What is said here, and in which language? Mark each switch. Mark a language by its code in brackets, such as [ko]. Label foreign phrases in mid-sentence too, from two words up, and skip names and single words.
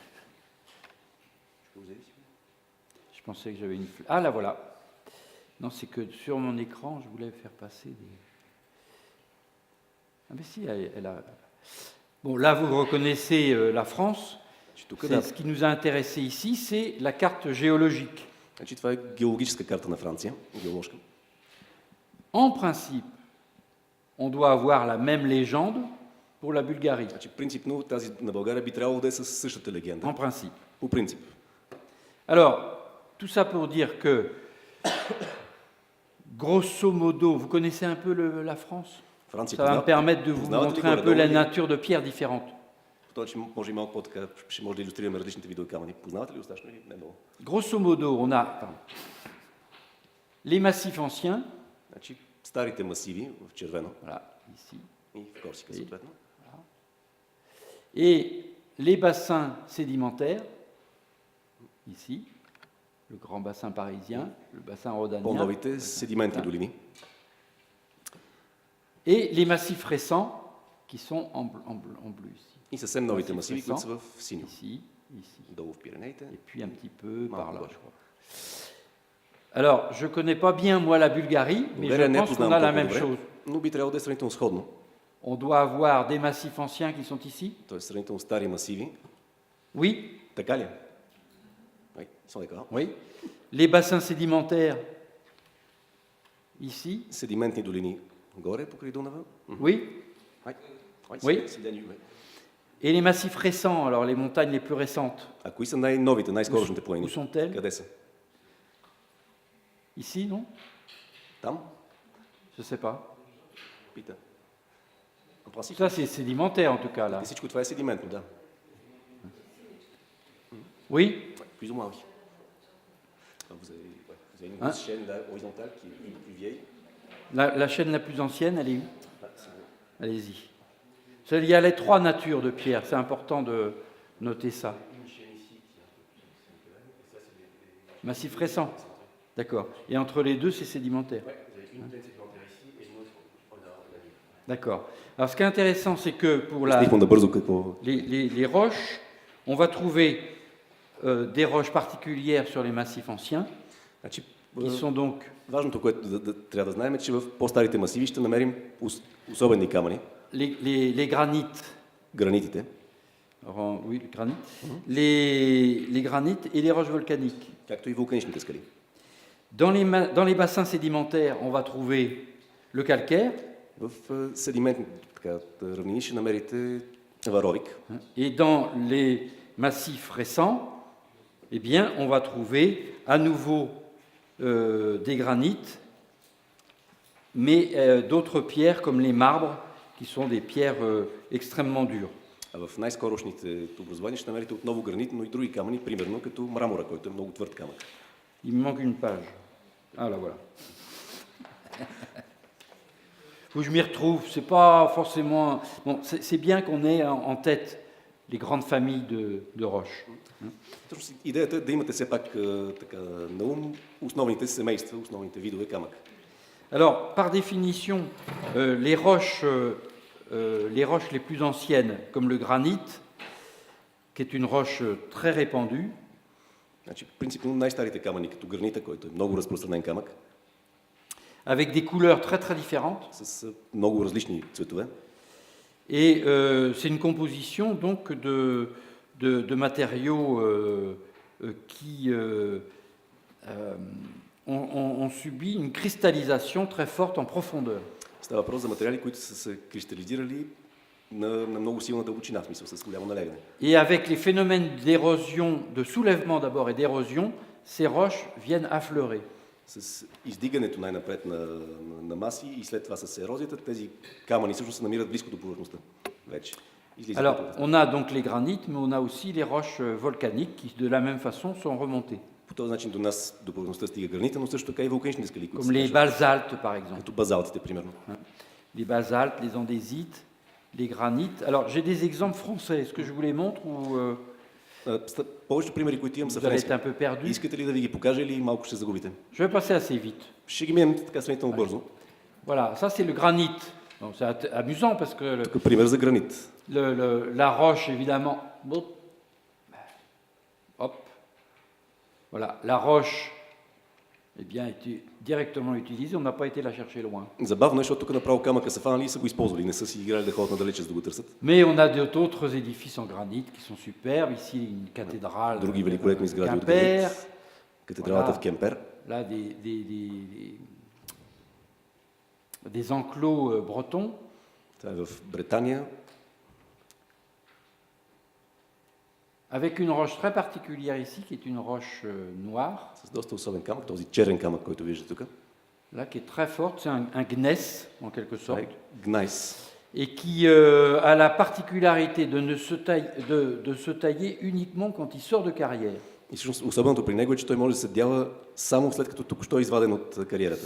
[fr] Je pensais que j'avais une flèche. Ah, là voilà. Non, c'est que sur mon écran, je voulais faire passer des... Ah, mais si, elle a... Bon, là, vous reconnaissez la France. Ce qui nous a intéressé ici, c'est la carte géologique. [bg] Значи това е геологическа карта на Франция, геоложка. [fr] En principe, on doit avoir la même légende pour la Bulgarie. [bg] Значи принципно тази на България би трябвало да е със същата легенда. [fr] En principe. [bg] По принцип. [fr] Alors, tout ça pour dire que, [la] grosso modo, [fr] vous connaissez un peu la France ? Франция Ça va me permettre de vous montrer un peu la nature de pierres différentes. [bg] Може и малко по-така, ще може да илюстрираме различните видове камъни. Познавате ли достатъчно? Не много. [la] Grosso modo, [fr] on a les massifs anciens. [bg] Значи, старите масиви в червено. [fr] Voilà, ici. [bg] И в Корсика, съответно. [fr] Et les bassins sédimentaires, ici, le grand bassin parisien, le bassin rhodanien. [bg] По-новите седиментни долини. [fr] Et les massifs récents qui sont en bleu ici. [bg] И съвсем новите масиви, които са в синьо. [fr] Ici, ici. [bg] Долу в Пиренеите. [fr] Et puis un petit peu par là, je crois. Alors, je ne connais pas bien, moi, la Bulgarie, mais je pense qu'on a la même chose. [bg] Но би трябвало да е сравнително сходно. [fr] On doit avoir des massifs anciens qui sont ici. [bg] Тоест сравнително стари масиви. [fr] Oui. [bg] Така ли? [fr] Oui, ils sont d'accord. Oui. Les bassins sédimentaires, ici. [bg] Седиментни долини горе, покрай Дунава. [fr] Oui. Oui. Et les massifs récents, alors les montagnes les plus récentes. [bg] А кои са най-новите, най-скорошните планини? [fr] Où sont-elles? [bg] Къде са? [fr] Ici, non? [bg] Там? [fr] Je ne sais pas. [bg] Пита. [fr] Ça, c'est sédimentaire en tout cas là. [bg] И всичко това е седиментно, да. [fr] Oui. Plus ou moins, oui. Vous avez une grosse chaîne là, horizontale qui est une plus vieille. La chaîne la plus ancienne, elle est où? Allez-y. Il y a les trois natures de pierre, c'est important de noter ça. Massif récent, d'accord. Et entre les deux, c'est sédimentaire. Oui, vous avez une plaine sédimentaire ici et une autre au nord de la ville. D'accord. Alors ce qui est intéressant, c'est que pour les roches, on va trouver des roches particulières sur les massifs anciens, qui sont donc... [bg] Важното, което трябва да знаем, е, че в по-старите масиви ще намерим особени камъни. [fr] Les granites. [bg] Гранитите. [fr] Oui, le granit. Les granites et les roches volcaniques. [bg] Както и вулканичните скали. [fr] Dans les bassins sédimentaires, on va trouver le calcaire. [bg] В седиментните равнини ще намерите варовик. [fr] Et dans les massifs récents, eh bien, on va trouver à nouveau des granites, mais d'autres pierres comme les marbres, qui sont des pierres extrêmement dures. [bg] А в най-скорошните образования ще намерите отново гранит, но и други камъни, примерно като мрамора, който е много твърд камък. [fr] Il me manque une page. Ah là voilà. Faut que je m'y retrouve. C'est pas forcément. Bon, c'est bien qu'on ait en tête les grandes familles de roches. [bg] Идеята е да имате все пак така на ум основните семейства, основните видове камък. [fr] Alors, par définition, les roches les plus anciennes, comme le granit, qui est une roche très répandue. [bg] Значи, принципно най-старите камъни, като гранита, който е много разпространен камък. [fr] Avec des couleurs très très différentes. [bg] С много различни цветове. [fr] Et c'est une composition donc de matériaux qui ont subi une cristallisation très forte en profondeur. [bg] Става въпрос за материали, които са се кристализирали на много силна дълбочина, в смисъл с голямо налягане. [fr] Et avec les phénomènes d'érosion, de soulèvement d'abord et d'érosion, ces roches viennent affleurer. [bg] С издигането най-напред на маси и след това с ерозията, тези камъни всъщност се намират близко до повърхността вече. [fr] Alors, on a donc les granites, mais on a aussi les roches volcaniques qui, de la même façon, sont remontées. [bg] По този начин до нас до повърхността стига гранита, но също така и вулканични скали, които [fr] Comme les basaltes, par exemple. [bg] Като базалтите, примерно. [fr] Les basaltes, les andésites, les granites. Alors, j'ai des exemples français. Est-ce que je vous les montre ou [bg] повечето примери, които имам са [fr] vous allez être [bg] френски. [fr] un peu perdu? [bg] Искате ли да ви ги покажа или малко ще загубите? [fr] Je vais passer assez vite. [bg] Ще ги минем така сравнително бързо. [fr] Voilà, ça c'est le granit. Donc, c'est amusant parce que [bg] Тук пример за гранит. [fr] La roche, évidemment. Hop. Voilà, la roche, eh bien, est directement utilisée. On n'a pas été la chercher loin. [bg] Забавно е, защото тук направо камъка са фанали и са го използвали. Не са си играли да ходят надалече, за да го търсят. [fr] Mais on a d'autres édifices en granit qui sont superbes. Ici, une cathédrale. [bg] Други великолепни сгради от Quimper. гранит. Катедралата в Кемпер. [fr] Là, des enclos bretons. [bg] Това е в Британия. [fr] Avec une roche très particulière ici, qui est une roche noire. [bg] С доста особен камък, този черен камък, който виждате тук. [fr] Là, qui est très forte, c'est un gneiss, en quelque sorte. [bg] Гнайс. [fr] Et qui a la particularité de se tailler uniquement quand il sort de carrière. [bg] И всъщност особеното при него е, че той може да се дява само след като току-що е изваден от кариерата.